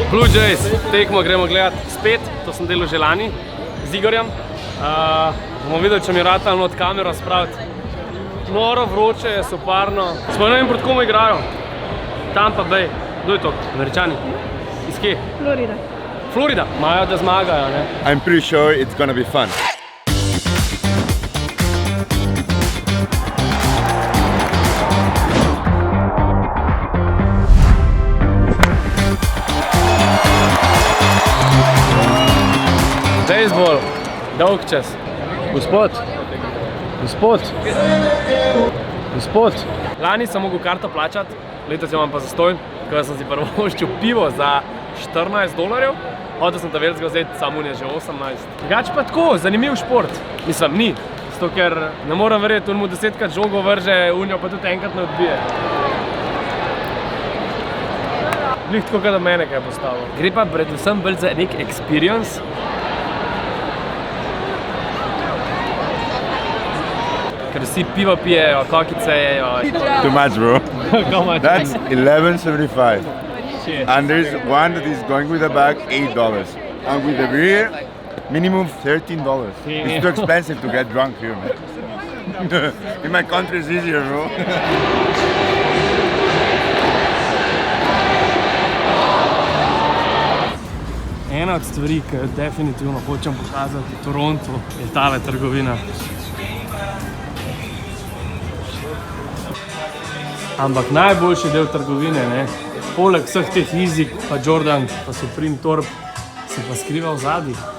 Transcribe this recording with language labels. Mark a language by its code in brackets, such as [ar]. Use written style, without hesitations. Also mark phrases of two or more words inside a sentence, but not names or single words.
[sl] Jays, tekmo gremo gledat spet, to sem delal že lani z Igorjem. Bomo videli, če mi rata not kamero spraviti. Noro, vroče je, soparno. Smo ne vem, proti komu igrajo. Tampa Bay. Kdo je to? Američani? Iz kje? Florida. Florida. Imajo, da zmagajo, ne? [en] I'm pretty sure it's gonna be fun. [sl] Baseball. Dolg čas. Gospod. Lani sem mogel karto plačati, letos imam pa zastoj, ko sem si prvoščil pivo za $14. Hotel sem ta velikega vzeti, samo je že 18. Drugače pa tako, zanimiv šport. Mislim, ni. Zato, ker ne moram verjeti, on mu 10krat žogo vrže, unjo pa tudi enkrat ne odbije. Glih tako, da mene kaj postavil. Gre pa predvsem bolj za nek experience. Ker vsi pivo pijejo, kokice jejo. [en] Too much, bro. How much? That's $11.75. And there's one that is going with the bag, $8. And with the beer, minimum $13. It's too expensive to get drunk here, man. In my country it's easier, bro. [sl] Ena od stvari, ki jo definitivno hočem pokazati v Torontu, je tale trgovina. Ampak najboljši del trgovine, ne, poleg vseh teh Easy, pa Jordan, pa Supreme Torb, se pa skriva v zadnji.